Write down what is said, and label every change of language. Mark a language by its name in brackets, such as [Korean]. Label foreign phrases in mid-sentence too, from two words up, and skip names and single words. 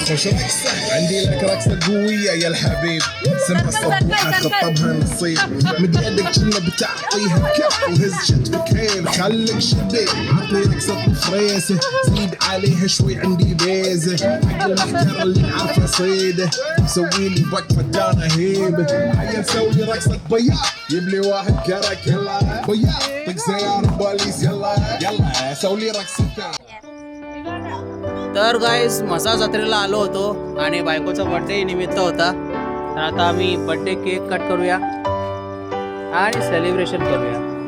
[Arabic] خوش رقصة عندي لك رقصة قوية يا الحبيب سمها صبوحة خطبها نصيب مد يدك كنا بتعطيها كف وهز شتفك هيل خليك شديد عطني رقصة فريسة زيد عليها شوي عندي بيزة حق المحترى اللي عارفة صيده سوي لي وقفة دانا هيبة هيا نسوي رقصة بياض جيب لي واحد كرك يلا بياض طق سيارة بوليس يلا يلا سوي لي رقصة. [Marathi] तर गाईज मसा जत्रेला आलो होतो आणि बायकोचा बर्थडे निमित्त होता. तर आता आम्ही [English] birthday cake cut [Marathi] करूया आणि सेलिब्रेशन करूया.